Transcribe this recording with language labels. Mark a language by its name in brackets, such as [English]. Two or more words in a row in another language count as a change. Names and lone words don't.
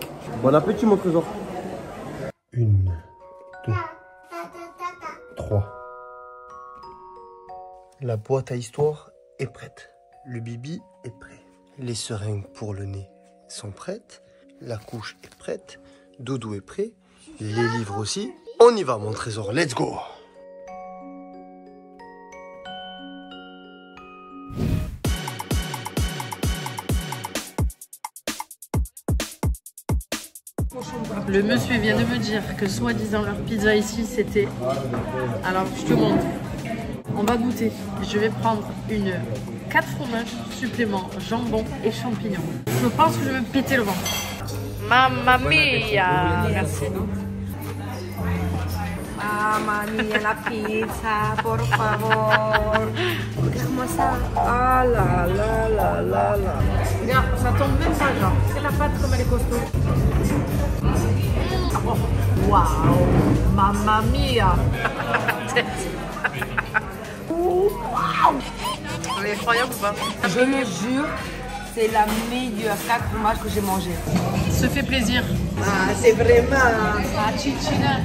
[French] Bon appétit, mon trésor. 1, 2, 3. La boîte à histoire est prête. Le bibi est prêt. Les seringues pour le nez sont prêtes. La couche est prête. Doudou est prêt. Les livres aussi. On y va, mon trésor. [English] Let's go! [French] Le monsieur vient de me dire que soi-disant leur pizza ici c'était... Alors je te montre. On va goûter. Je vais prendre une 4 fromages supplément, jambon et champignons. Je pense que je vais me péter le ventre. [Italian] Mamma mia! Merci. Mamma mia, la pizza, por favor. [French] Regarde-moi ça. Ah là là là là là. Regarde, ça tombe même pas genre. C'est la pâte comme elle est costaud. Oh, waouh! [Italian] Mamma mia! [French] C'est incroyable ou pas? Je le jure, c'est la meilleure 4 fromages que j'ai mangé. Se fait plaisir. Ah, c'est vraiment Ah, Cicina.